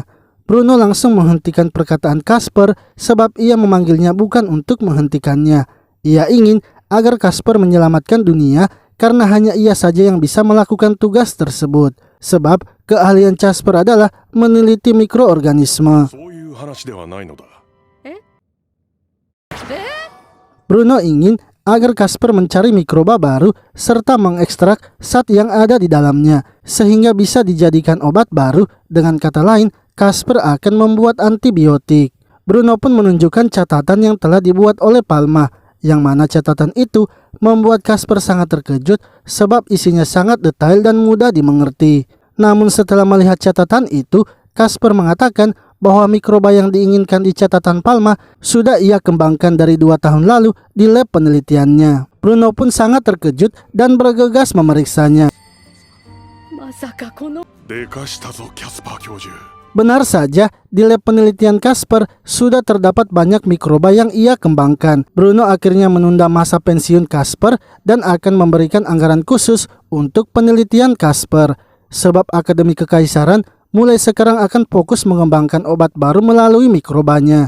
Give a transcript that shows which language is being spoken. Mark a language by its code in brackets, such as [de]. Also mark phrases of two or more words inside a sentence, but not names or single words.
[id] Bruno langsung menghentikan perkataan Casper sebab ia memanggilnya bukan untuk menghentikannya. Ia ingin agar Casper menyelamatkan dunia karena hanya ia saja yang bisa melakukan tugas tersebut. Sebab keahlian Casper adalah meneliti mikroorganisme. [ja] そういう話ではないのだ。 [id] Bruno ingin agar Casper mencari mikroba baru serta mengekstrak zat yang ada di dalamnya sehingga bisa dijadikan obat baru. Dengan kata lain, Casper akan membuat antibiotik. Bruno pun menunjukkan catatan yang telah dibuat oleh Palma, yang mana catatan itu membuat Casper sangat terkejut sebab isinya sangat detail dan mudah dimengerti. Namun setelah melihat catatan itu, Casper mengatakan bahwa mikroba yang diinginkan di catatan Palma sudah ia kembangkan dari 2 tahun lalu di lab penelitiannya. Bruno pun sangat terkejut dan bergegas memeriksanya. [ja] まさかこのでかしたぞ、キャスパー教授。 [id] Benar saja, di lab penelitian Casper sudah terdapat banyak mikroba yang ia kembangkan. Bruno akhirnya menunda masa pensiun Casper dan akan memberikan anggaran khusus untuk penelitian Casper. Sebab Akademi Kekaisaran mulai sekarang akan fokus mengembangkan obat baru melalui mikrobanya.